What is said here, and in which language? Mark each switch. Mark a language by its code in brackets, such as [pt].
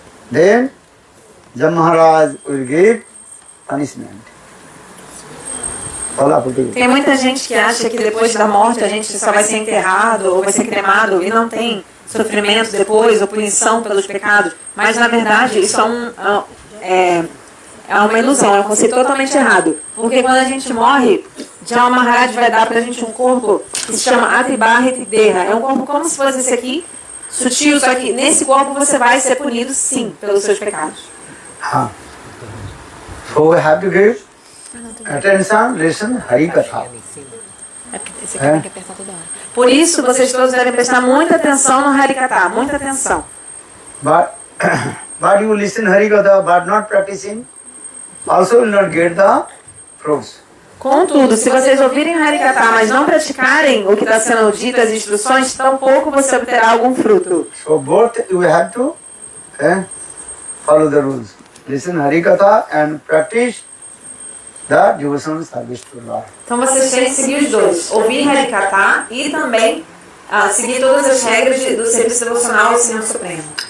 [en] Then Jam Maharaj will give punishment. [pt] Tem muita gente que acha que depois da morte a gente só vai ser enterrado ou vai ser cremado e não tem sofrimento depois ou punição pelos pecados. Mas na verdade isso é uma ilusão, é um conceito totalmente errado. Porque quando a gente morre, Jam Maharaj vai dar pra gente um corpo que se chama Atibahit Deha. É um corpo como se fosse esse aqui, sutil, só que nesse corpo você vai ser punido sim pelos seus pecados. [en] So we have to give attention, listen, Harikatha. [pt] Por isso, vocês todos devem prestar muita atenção no Harikatha, muita atenção. [en] But you listen Harikatha but not practicing, also will not get the fruits. [pt] Contudo, se vocês ouvirem Harikatha, mas não praticarem o que está sendo dito, as instruções, tampouco você obterá algum fruto. [en] So both you have to follow the rules. Listen Harikatha and practice the devotional service to Lord. [pt] Então vocês têm que seguir os dois, ouvir Harikatha e também seguir todas as regras do serviço devocional ao Senhor Supremo.